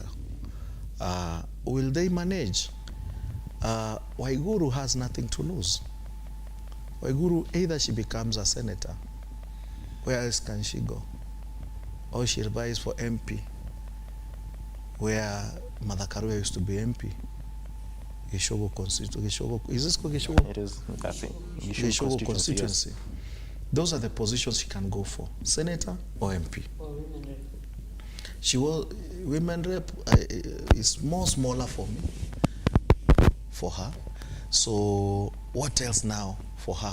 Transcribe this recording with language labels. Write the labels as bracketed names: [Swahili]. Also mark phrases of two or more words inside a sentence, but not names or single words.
[English] Will they manage? Waiguru has nothing to lose. Waiguru, either she becomes a senator, where else can she go? Or she revies for MP, where Mother Karua used to be MP. Gishogo constituency. Is this called Gishogo? It is, I think. Gishogo constituency. Yes. Those are the positions she can go for, senator or MP. She was, women rep is more smaller for me, for her. So what else now for her?